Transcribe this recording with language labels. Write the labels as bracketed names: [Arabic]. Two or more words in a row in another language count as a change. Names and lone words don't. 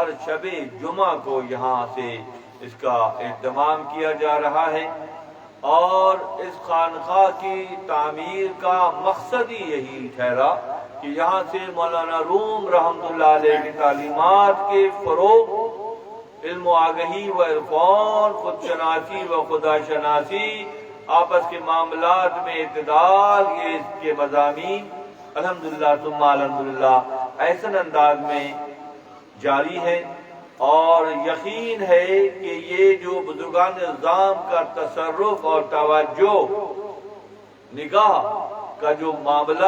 [Urdu] شب جمعہ کو یہاں سے اس کا اہتمام کیا جا رہا ہے، اور اس خانقاہ کی تعمیر کا مقصد ہی یہی ٹھہرا کہ یہاں سے مولانا روم [Arabic] رحمۃ اللہ علیہ [Urdu] کی تعلیمات کے فروغ، علم و آگہی و عرفان، خود شناسی و خدا شناسی، آپس کے معاملات میں اعتدال، یہ اس کے مضامین [Arabic] الحمدللہ ثم الحمدللہ [Urdu] ایسن انداز میں جاری ہے. اور یقین ہے کہ یہ جو بزرگان نظام کا تصرف اور توجہ نگاہ کا جو معاملہ